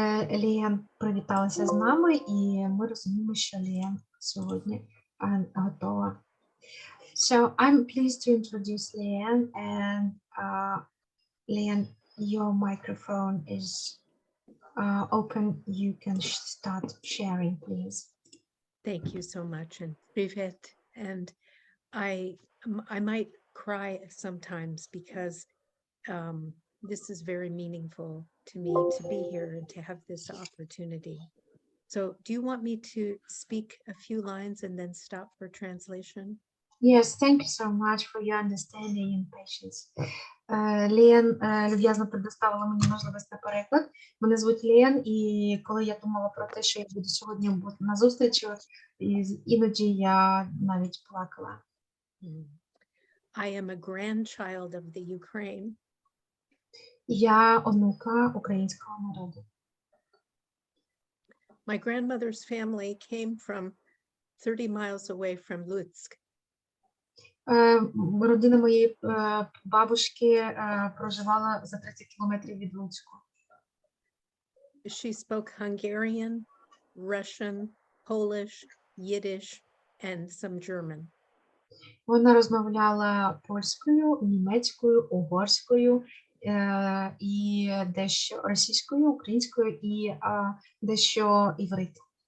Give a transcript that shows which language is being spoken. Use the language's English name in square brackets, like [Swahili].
[Ukrainian] Ліан привіталася з нами, і ми розуміємо, що Ліан сьогодні готова. [English] So I'm pleased to introduce Leanne, and Leanne, your microphone is open. You can start sharing, please. Thank you so much, and привет. And I might cry sometimes because this is very meaningful to me to be here and to have this opportunity. So do you want me to speak a few lines and then stop for translation? Yes, thank you so much for your understanding and patience. [Ukrainian] Лєн люб'язно предоставила мені можливість на переклад. Мене звуть Лєн, і коли я думала про те, що я буду сьогодні на зустрічі, іноді я навіть плакала. [English] I am a grandchild of the Ukraine. [Ukrainian] Я онука українського народу. [English] My grandmother's family came from 30 miles away from Lutsk. [Ukrainian] Родина моєї бабушки проживала за 30 кілометрів від Луцьку. [English] She spoke Hungarian, Russian, Polish, Yiddish, and some German. [Ukrainian] Вона розмовляла польською, німецькою, угорською, і дещо російською, українською і дещо іврит.